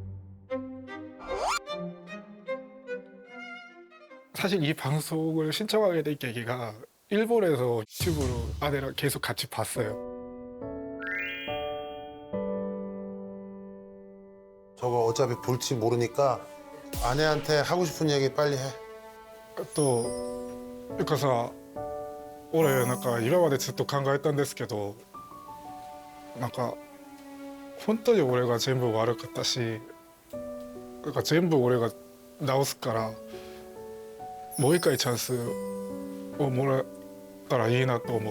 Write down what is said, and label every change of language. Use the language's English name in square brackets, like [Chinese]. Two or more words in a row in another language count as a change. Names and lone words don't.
[Korean] 사실 이 방송을 신청하게 된 계기가 일본에서 유튜브로 아내랑 계속 같이 봤어요. 저거 어차피 볼지 모르니까 아내한테 하고 싶은 얘기 빨리 해. [Japanese] なんかさ俺なんか今までずっと考えたんですけどなんか本当に俺が全部悪かったし、なんか全部俺が直すから、もう一回チャンスをもらったらいいなと思う。